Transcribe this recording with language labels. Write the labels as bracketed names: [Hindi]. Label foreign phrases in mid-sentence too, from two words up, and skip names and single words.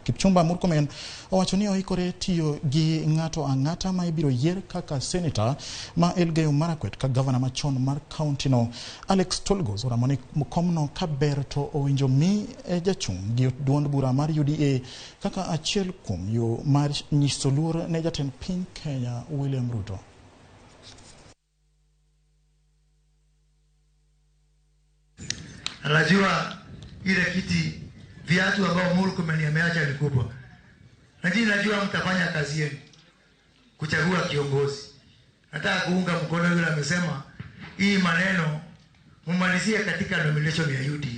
[Luo (Kenya and Tanzania)] Kipchumba Murkomen owacho ni oikore tiyo gi ng'ato ang'ata ma ibiro yier kaka senator ma Elgeyo Marakwet ka governor machon mar kaunti no. Alex Tolgos oramo ni komno ka ber to owinjo mi jachung' gi duond bura mar UDA kaka achiel kuom yo mar nyiso luor ne jatend piny Kenya William Ruto. [Swahili] Anajua ile kiti viatu ambao Murkomen ameacha ni kubwa. Lakini najua mtafanya kazi yenu kuchagua kiongozi. Nataka kuunga mkono yule amesema hii maneno mumalizie katika nomination ya UDA.